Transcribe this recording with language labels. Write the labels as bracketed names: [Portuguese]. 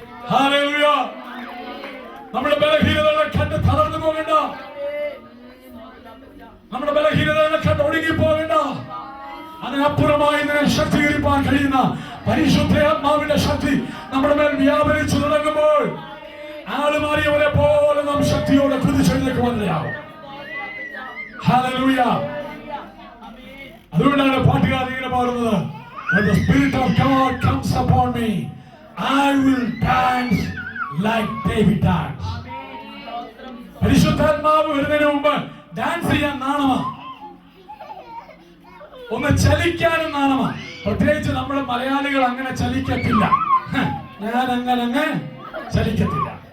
[Malayalam] Hallelujah. നമ്മുടെ ബലഹീനതകളെ കണ്ട് തളർന്നു പോകേണ്ട, നമ്മുടെ ബലഹീനതകളെ കണ്ട് ഒടുങ്ങി പോകേണ്ട. അതിനപ്പുറമായി ഇതിനെ ശക്തീകരിക്കാൻ കഴിയുന്ന പരിശുദ്ധാത്മാവിന്റെ ശക്തി നമ്മുടെ മേൽ വ്യാപരിച്ചു തുടങ്ങുമ്പോൾ ആളുമാറിയവരെ പോലെ നാം ശക്തിയോടെ കുതിച്ചെഴുന്നേക്കുവാനിടയാകും. ഹല്ലേലൂയ. അതുകൊണ്ടാണ് പാട്ടുകാരൻ ഇങ്ങനെ പാടുന്നത്, [English] When the Spirit of God comes upon me, I will dance like David danced. [Malayalam] പരിശുദ്ധാത്മാവ് വരുന്നതിന് മുമ്പ് ഡാൻസ് ചെയ്യാൻ നാണമാ, ഒന്ന് ചലിക്കാനും നാണമാ. പ്രത്യേകിച്ച് നമ്മുടെ മലയാളികൾ അങ്ങനെ ചലിക്കത്തില്ല. ഞാൻ അങ്ങനെ ചലിക്കത്തില്ല.